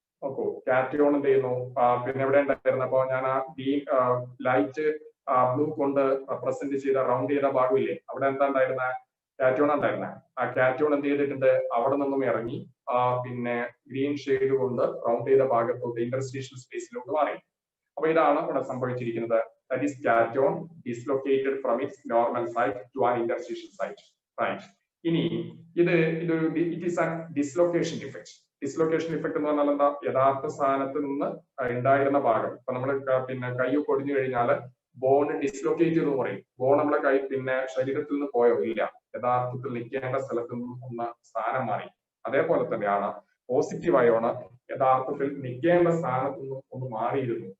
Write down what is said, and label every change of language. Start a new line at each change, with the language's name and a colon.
Malayalam: നോക്കൂ, കാറ്റയോൺ എന്ത് ചെയ്യുന്നു? പിന്നെ എവിടെ ഉണ്ടായിരുന്നു? അപ്പൊ ഞാൻ ആ ലൈറ്റ് ബ്ലൂ കൊണ്ട് റെപ്രസെന്റ് ചെയ്ത റൗണ്ട് ചെയ്ത ഭാഗമില്ലേ, അവിടെ എന്താ ഉണ്ടായിരുന്ന? കാറ്റയോൺ ഉണ്ടായിരുന്ന. ആ കാറ്റയോൺ എന്ത് ചെയ്തിട്ടുണ്ട്? അവിടെ നിന്നും ഇറങ്ങി പിന്നെ ഗ്രീൻ ഷെയ്ഡ് കൊണ്ട് റൗണ്ട് ചെയ്ത ഭാഗത്തോട്ട് ഇന്റർസ്റ്റീഷ്യൽ സ്പേസിലോട്ട് മാറി. അപ്പൊ ഇതാണ് ഇവിടെ സംഭവിച്ചിരിക്കുന്നത്.
English: That is cation dislocated from its normal site to an interstitial site. Right.
Malayalam: ഇനി ഇതൊരു
English: it is a dislocation defect.
Malayalam: Dislocation effect എന്ന് പറഞ്ഞാൽ എന്താ? യഥാർത്ഥ സ്ഥാനത്ത് നിന്ന് ഉണ്ടായിരുന്ന ഭാഗം. ഇപ്പൊ നമ്മൾ പിന്നെ കൈ പൊടിഞ്ഞു കഴിഞ്ഞാൽ ബോൺ ഡിസ്ലൊക്കേറ്റ് ചെയ്തു പറയും. ബോൺ നമ്മളെ കൈ പിന്നെ ശരീരത്തിൽ നിന്ന് പോയോ? ഇല്ല, യഥാർത്ഥത്തിൽ നിൽക്കേണ്ട സ്ഥലത്ത് നിന്നും ഒന്ന് സ്ഥാനം മാറി. അതേപോലെ തന്നെയാണ് പോസിറ്റീവ് അയോണ് യഥാർത്ഥത്തിൽ നിൽക്കേണ്ട സ്ഥാനത്ത് നിന്ന് ഒന്ന് മാറിയിരുന്നു.